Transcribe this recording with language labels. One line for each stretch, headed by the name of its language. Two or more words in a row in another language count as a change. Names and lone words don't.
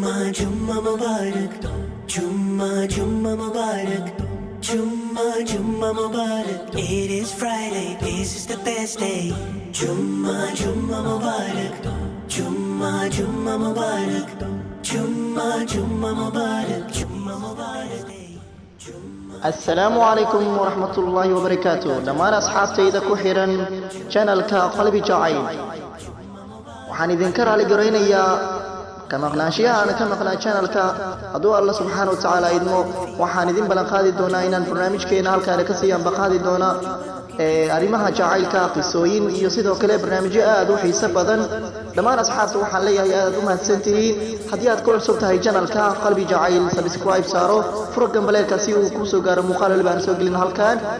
Arabic: جمعة مبارك، جمعة مبارك، جمعة مبارك.
English: It is Friday, this is the best day.
Arabic: جمعة مبارك، جمعة مبارك، جمعة مبارك، جمعة مبارك day. السلام عليكم ورحمة الله وبركاته.
Somali: dhammaan asxaabtay ku xiran channelka qalbi jacayl waxaan idinka raali gareynayaa ka maqnaanshiyaha aan ka maqnaa channelka hadduu
Arabic: الله سبحانه وتعالى
Somali: idmo waxaan idin balan qaadi doonaa inaan barnaamijkeena halkaan ka sii anbaqaadi doonaa arrimaha jacaylka qisooyin iyo sidoo kale barnaamijyo aad u xiiso badan dhammaan asxaabta waxaan leeyahay aad u mahadsantihiin haddii aad ku cusub tahay channelka qalbi jacayl subscribe saaro furo gambaleelka si uu ku soo gaaro muuqaal walba aan soo gelin halkaan